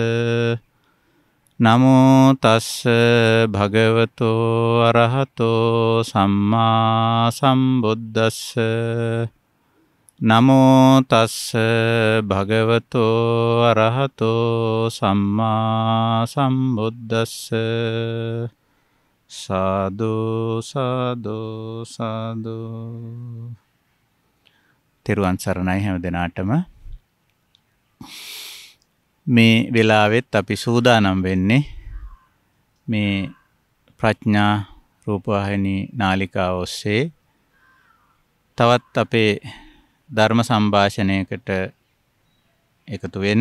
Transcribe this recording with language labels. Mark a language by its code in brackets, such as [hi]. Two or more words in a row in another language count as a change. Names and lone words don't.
[pi] නමෝ තස්ස භගවතෝ අරහතෝ සම්මා සම්බුද්දස්ස නමෝ තස්ස භගවතෝ අරහතෝ සම්මා සම්බුද්දස්ස සාදු සාදු සාදු. [si] තෙරුවන් සරණයි හැම දිනාටම. මේ වෙලාවෙත් අපි සූදානම් වෙන්නේ මේ ප්‍රඥා රූපවාහිනී නාලිකාව ඔස්සේ තවත් අපේ ධර්ම සංഭാෂණයකට එකතු වෙන්න.